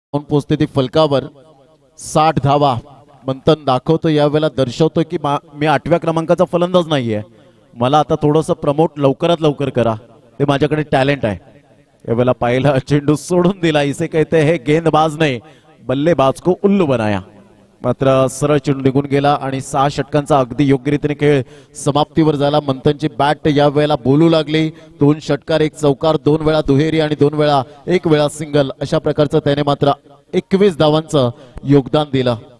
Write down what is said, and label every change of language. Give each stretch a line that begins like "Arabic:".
Marathi: पोचते ती फलकावर. 60 धावा मंथन दाखवतो, यावेळेला दर्शवतो की मी 8व्या क्रमांकाचा फलंदाज नाहीये, मला आता थोडंसं प्रमोट लवकरात लवकर करा, ते माझ्याकडे टॅलेंट आहे. यावेळेला पाहिला चेंडू सोडून दिला.
Hindi: इसे कहते हैं गेंदबाज ने बल्लेबाज को उल्लू बनाया.
Marathi: मात्र सरळ चेंडू निघून गेला आणि 6 षटकांचा अगदी योग्य रीतीने खेळ समाप्तीवर झाला. मंथनची बॅट या वेळेला बोलू लागली. 2 षटकार, 1 चौकार, 2 वेळा दुहेरी आणि 2 वेळा 1 वेळा सिंगल, अशा प्रकारचं त्याने मात्र 21 धावांचं योगदान दिलं.